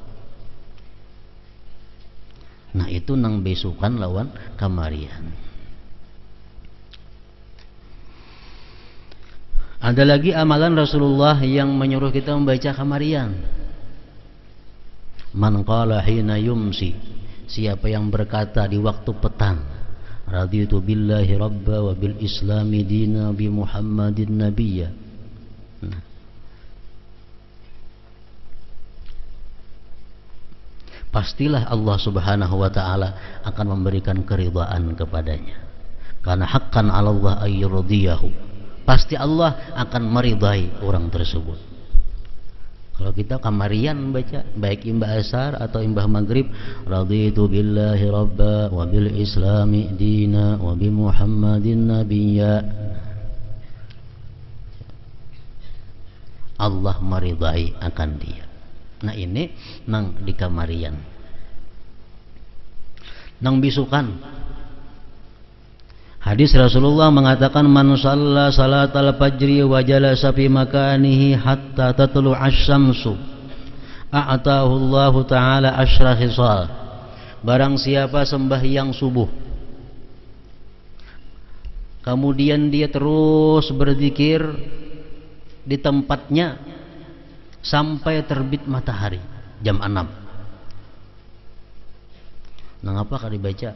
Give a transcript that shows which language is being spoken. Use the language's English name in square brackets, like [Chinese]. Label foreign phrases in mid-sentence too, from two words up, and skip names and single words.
[Banjar] Nah, itu nang besukan lawan kamarian. [Indonesian] Ada lagi amalan Rasulullah yang menyuruh kita membaca kamarian. [Arabic] من قال حين يمسي, [Indonesian] siapa yang berkata di waktu petang, [Arabic] رضيت بالله ربا وبالإسلام دينا بمحمد نبيا. [Indonesian] Nah, pastilah Allah [Arabic] سبحانه وتعالى [Indonesian] akan memberikan keridhaan kepadanya. [Arabic] Karena حقا على الله أن يرضيه. [Indonesian] Pasti Allah akan meridai orang tersebut. [Banjar] Kalau kita kamarian baca, baik imbah asar atau imbah maghrib, [Arabic] رضيت بالله ربا وبالإسلام دينا وبمحمد نبيا, [Indonesian] Allah meridai akan dia. [Banjar] Nah, ini nang di kamarian. Nang bisukan, [Indonesian] hadis Rasulullah mengatakan [Arabic] من صلى صلاة الفجر وجلس في مكانه حتى تطلع الشمس أعطاه الله تعالى عشر خصال [Indonesian] barang siapa sembahyang subuh kemudian dia terus berzikir di tempatnya sampai terbit matahari jam 6. Nah, apa dibaca?